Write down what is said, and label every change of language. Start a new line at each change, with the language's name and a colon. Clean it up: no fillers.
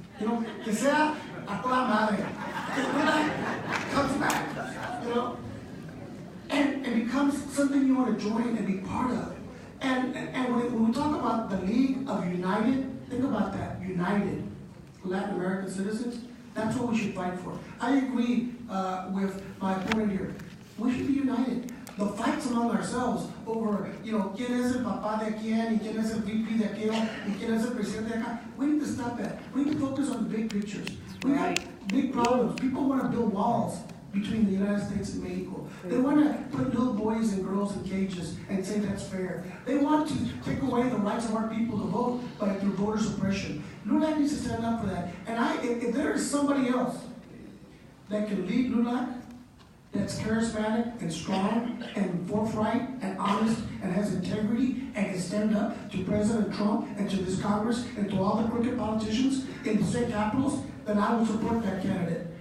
English: You know,
Spanish: que sea a toda madre.
English: Que LULAC comes back, you know, and becomes something you want to join and be part of. And when we talk about the League of United, think about that, united Latin American citizens, that's what we should fight for. I agree with my opponent here. We should be united. The fights among ourselves over, you know,
Spanish: quién es el papá de quién, y quién es el VP de aquello, y quién es el presidente de acá.
English: We need to stop that. We need to focus on the big pictures. We have big problems. People want to build walls between the United States and Mexico. They want to put little boys and girls in cages and say that's fair. They want to take away the rights of our people to vote through voter suppression. LULAC needs to stand up for that. And if there is somebody else that can lead LULAC, that's charismatic and strong and forthright and honest and has integrity and can stand up to President Trump and to this Congress and to all the crooked politicians in the state capitals, then I will support that candidate.